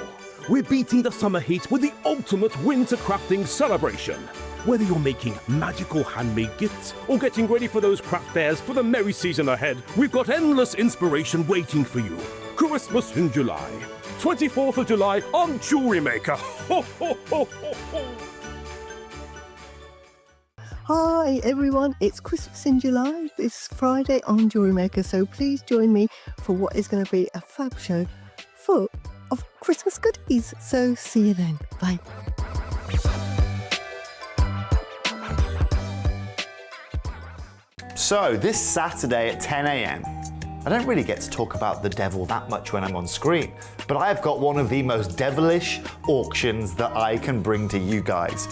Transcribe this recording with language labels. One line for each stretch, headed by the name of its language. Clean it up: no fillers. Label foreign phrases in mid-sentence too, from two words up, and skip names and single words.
English: We're beating the summer heat with the ultimate winter crafting celebration. Whether you're making magical handmade gifts or getting ready for those craft fairs for the merry season ahead, we've got endless inspiration waiting for you. Christmas in July. 24th of July on JewelleryMaker. Ho, ho, ho, ho, ho. Hi everyone, it's Christmas in July this Friday on JewelleryMaker, so please join me for what is going to be a fab show full of Christmas goodies. So see you then. Bye. So this Saturday at 10 a.m, I don't really get to talk about the devil that much when I'm on screen, but I've got one of the most devilish auctions that I can bring to you guys.